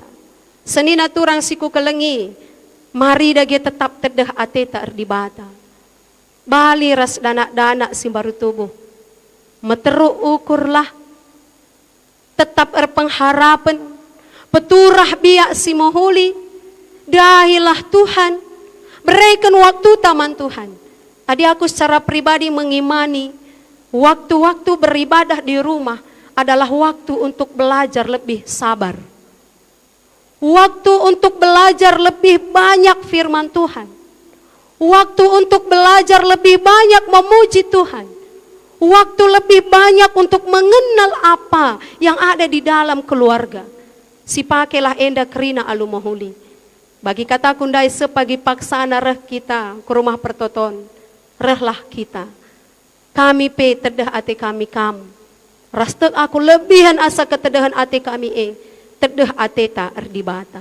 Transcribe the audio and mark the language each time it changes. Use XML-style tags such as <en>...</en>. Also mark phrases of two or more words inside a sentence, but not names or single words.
<btx>Senina turang siku kelengi, mari dage tetap tedah ateta di bata. Bali ras danak-danak simbaru tubuh. Meteru ukurlah. Tetap erpengharapan. Peturah biak si mohuli. Dahilah Tuhan.</btx> <id>Berikan waktu taman Tuhan. Tadi aku secara pribadi mengimani. Waktu-waktu beribadah di rumah adalah waktu untuk belajar lebih sabar. Waktu untuk belajar lebih banyak firman Tuhan. Waktu untuk belajar lebih banyak memuji Tuhan. Waktu lebih banyak untuk mengenal apa yang ada di dalam keluarga.</id> <btx>Si pakailah enda kerina alu mohuli. Bagi kata kundai sepagi paksana reh kita ke rumah pertoton. Rehlah kita. Kami pe tedah ate kami kam. Rastek aku lebihan asa ketedahan ate kami tedah ate ta erdibata.</btx>